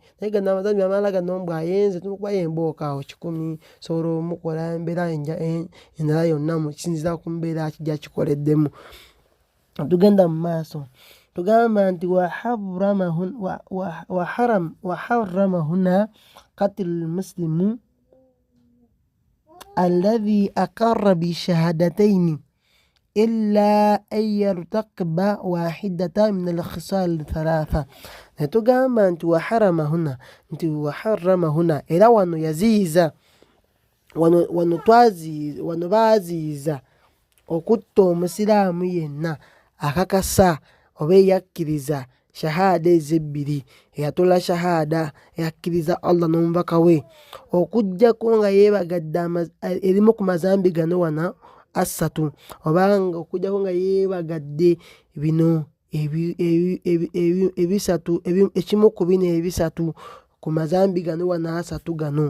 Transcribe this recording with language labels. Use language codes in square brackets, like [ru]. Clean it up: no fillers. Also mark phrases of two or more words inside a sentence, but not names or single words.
[lg] Naye gano amazambi amalala gano bw'ayenze tumukuba embooka awo 10, sobola omukola embeera endala yonna mukisinziira ku mbeera gy'akikoleddemu. Tugenda mu maaso tugamba nti [ar] وحرم هنا قتل المسلم الذي أقر بالشهادتين إلا أن يرتكب واحدة من الخصال الثلاثة. [lg] Netugamba nti [ar] وحرم هنا, [lg] era wano yaziiza, wano baaziiza okutta omusiraamu yenna akakasa oba eyakkiriza shahada ezebbiri, eyatola shahada, eyakkiriza Allah n'omubaka we, okuggyako nga yeebagadde erimu ku mazambi gano wana, asatu obanga okujjako nga yeebagadde bino ebisatu ekimu ku bino ebisatu ku mazambi gano wano asatu gano.